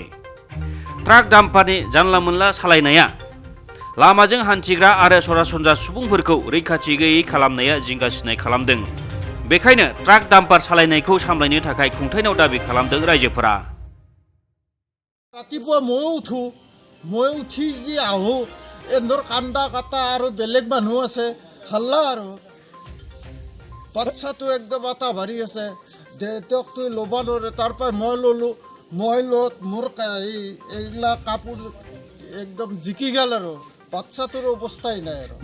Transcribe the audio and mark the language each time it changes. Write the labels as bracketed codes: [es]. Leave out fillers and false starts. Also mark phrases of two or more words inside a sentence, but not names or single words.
[brx] ट्राक डाम्पारनि जानला मोनला सालायनाया लामाजों हान्थिग्रा आरो सरासनस्रा सुबुंफोरखौ रैखाथि गैयै खालामनाया जिंगासिनाय खालामदों। बेखायनो ट्राक डाम्पार सालायनायखौ सामलायनो थाखाय खुंथायनाव दाबि खालामदों रायजोफोरा। [as] रातिपुवा মই উঠি যি আহোঁ এন্দৰ কান্দা কাটা আৰু বেলেগ মানুহ আছে হাল্লা আৰু বাচ্চাটো একদম আটা ভাৰি আছে দেউতাকটো ল'ব নোৱাৰে তাৰ পৰা মই ল'লোঁ মই লত মোৰ এইগিলা কাপোৰ একদম জিকি গ'ল আৰু বাচ্চাটোৰ অৱস্থাই নাই আৰু